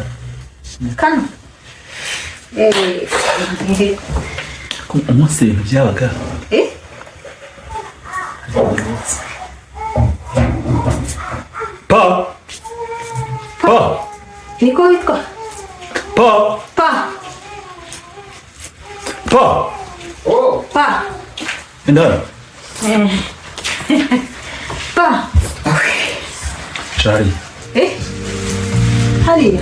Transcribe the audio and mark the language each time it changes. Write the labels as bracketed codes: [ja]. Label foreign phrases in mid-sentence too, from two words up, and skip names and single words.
[rw] Kano. Ko umunsi ibintu byabaga. Pa! Pa! Niko witwa? Pa! Pa. Pa! Pa. Indara. Pa. Shari. Hariya.